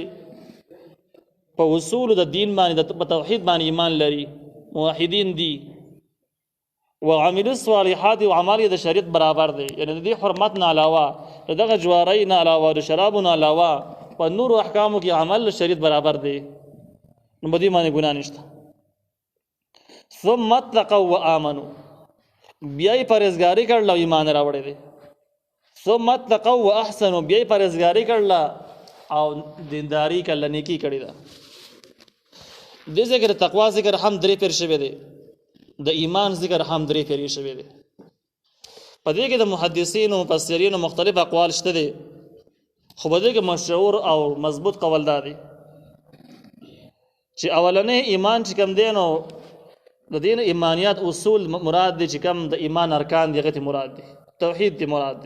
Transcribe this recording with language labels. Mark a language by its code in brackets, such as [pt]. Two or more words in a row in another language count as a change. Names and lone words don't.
[ps] په اصولو د دین باندې په توحید باندې ایمان لري، موحدین دي. [ar] وعملوا الصالحات [ps] او عمل د شریعت برابر دی، یعنی د دې حرمت نه علاوه د دغه جوارۍ نه علاوه د شرابو نه علاوه په نورو احکامو کې عمل د شریعت برابر دی نو په دې باندې ګناه نشته. [ar] ثم اتقوا وآمنوا، [ps] بیا یې پرهیزګاري کړله او ایمان راوړی دی. [ar] ثم اتقوا واحسنوا، [ps] بیا یې پرهیزګاري کړله او دینداري کړله، نیکي کړې ده. دې ځای کې د تقوا ذکر هم 3 پیر شوی دی، د ایمان ذکر هم 3 پیری شوی دی. په دې کې د محدثینو مفسرینو مختلف اقوال شته دي، خو په دې کې مشهور او مضبوط قول دا دی چې اولنې ایمان چې کوم دی نو د دین ایمانیات اصول مراد دي، چې کوم د ایمان ارکان دي هغه ته مراد دي، توحید ته مراد دي.